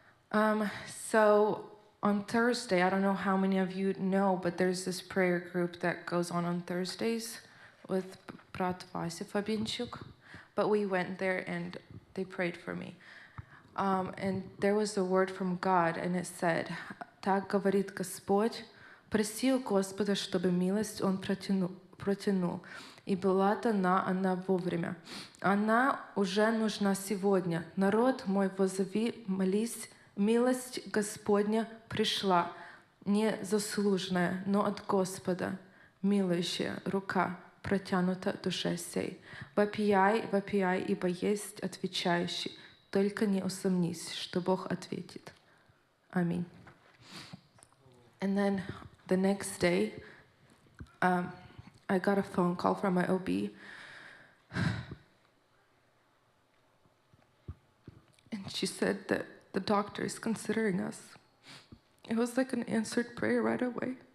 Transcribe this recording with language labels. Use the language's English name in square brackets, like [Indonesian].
[English] So on Thursday, I don't know how many of you know, but there's this prayer group that goes on Thursdays with Brat Vasi Fabinchuk. But we went there and they prayed for me. And there was a word from God, and it said, [Russian] «Так говорит Господь, проси у Господа, чтобы милость Он протянул. И была дана она вовремя. Она уже нужна сегодня. Народ мой, возови, молись, милость Господня пришла, незаслуженная, но от Господа, милующая рука протянута душе сей. Вопияй, вопияй, ибо есть отвечающий. Только не усомнись, что Бог ответит. Аминь. [English] And then the next day, I got a phone call from my OB. And she said that the doctor is considering us. It was like an answered prayer right away.